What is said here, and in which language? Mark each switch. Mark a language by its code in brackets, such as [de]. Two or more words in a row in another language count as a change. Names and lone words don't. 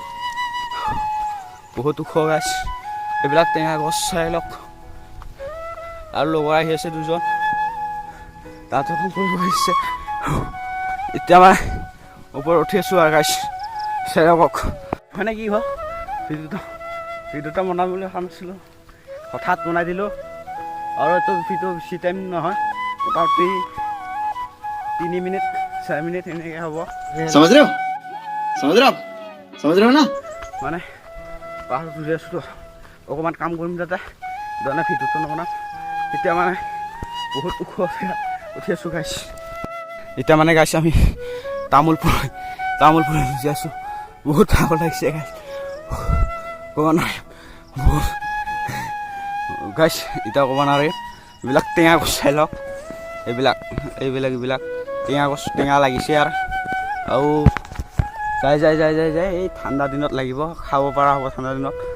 [as] বহুত ওখ গাছ এইবিলাক টেঙা গছ চাই লওক আৰু লগৰ আহি আছে দুজন তাত এখন কৰিব আহিছে এতিয়া মই ওপৰত উঠি আছো আৰু গাছ চাই লওক মানে কি হ'ল ভিডিঅ'টা বনাবলৈ কাম আছিলোঁ হঠাৎ বনাই দিলোঁ আৰু এইটো ভিডিঅ' বেছি টাইম নহয় মোটামুটি [hi] 3 मिनट 4 मिनट [as] এনেকৈ হ'ব [hi] समझ रहे हो ना [as] মানে পাহাৰত উঠি আছোঁ অকণমান কাম কৰিম তাতে ধৰণে ভিডিঅ'টো নবনাম এতিয়া মানে বহুত ওখ উঠি আছোঁ গাইছ এতিয়া মানে গাইছ আমি তামোলপুৰ উঠি আছোঁ বহুত ভাগৰ লাগিছে গাইছ ক'ব নোৱাৰিম বহুত গাইছ এতিয়া ক'ব নোৱাৰিম এইবিলাক টেঙা গছ চাই লওক এইবিলাক টেঙা গছ টেঙা লাগিছে আৰু যাই এই ঠাণ্ডা দিনত লাগিব খাব পৰা হ'ব ঠাণ্ডা দিনত